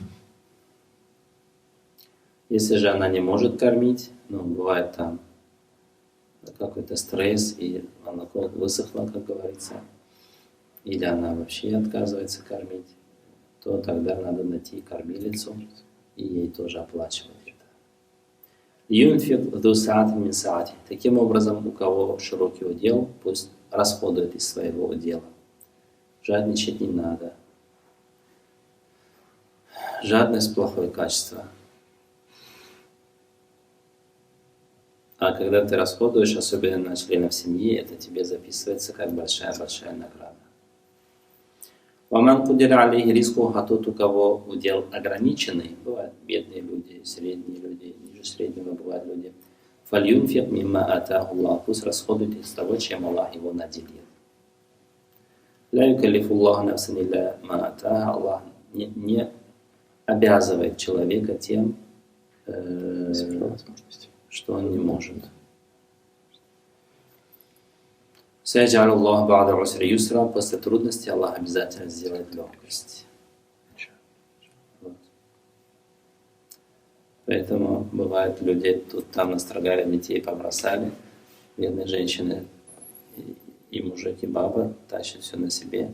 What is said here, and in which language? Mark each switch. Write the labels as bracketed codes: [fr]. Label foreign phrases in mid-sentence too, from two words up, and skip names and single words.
[ru] Если же она не может кормить, ну, бывает там какой-то стресс, и молоко высохло, как говорится, или она вообще отказывается кормить, то тогда надо найти кормилицу и ей тоже оплачивать это. [ar] ينفق ذو سعة من سعته. [ru] Таким образом, у кого широкий удел, пусть расходует из своего удела. Жадничать не надо. Жадность – плохое качество. А когда ты расходуешь, особенно на членов семьи, это тебе записывается как большая-большая награда. [ar] ومن قدر عليه رزقه, [ru] а тот, у кого удел ограниченный, бывают бедные люди, средние люди, ниже среднего бывают люди. [ar] فلينفق مما آتاه الله, [ru] пусть расходует из того, чем Аллах его наделил. [ar] لا يكلف الله نفسا إلا ما آتاها, [ru] Аллах не обязывает человека тем, что он не может. [ar] سيجعل الله بعد عسر يسرا, [ru] после трудности Аллах обязательно сделает легкость. Вот. Поэтому бывает, люди тут там настрогали детей, побросали, бедные женщины и мужик, и баба тащат все на себе.